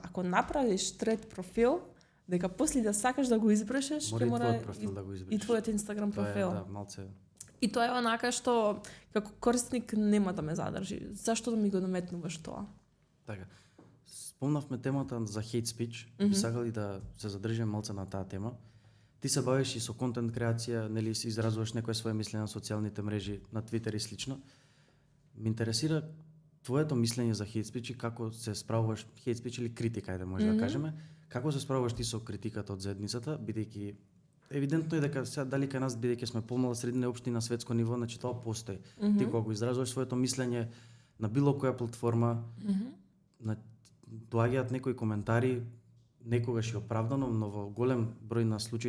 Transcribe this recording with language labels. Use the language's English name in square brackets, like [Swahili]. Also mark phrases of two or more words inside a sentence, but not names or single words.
[Macedonian] Ако направиш трет профил, дека после да сакаш да го избрашеш, ќе мора и твојот Инстаграм профил. Да, малце. И тоа е онака што како корисник нема да ме задржи. Зашто да ми го наметнуваш тоа? Така. Спомнавме темата за [English] hate speech. [Macedonian] Би сакали да се задржиме малце на таа тема. Ти се бавиш и со контент креација, си изразуваш некој свое мислење на социјалните мрежи, на Твитер и слично. Ме интересира твоето мислење за [English] hate speech [Macedonian] и како се справуваш, [English] hate speech [Macedonian] или критика, може да кажеме, како се справуваш ти со критиката од заедницата, бидејќи евидентно е дека сега дали кај нас, бидејќи сме помала средина општина на светско ниво, значи тоа постои. Ти кога го изразуваш своето мислење на било која платформа, доаѓаат некои коментари, некогаш и оправдано, но во голем број на случаи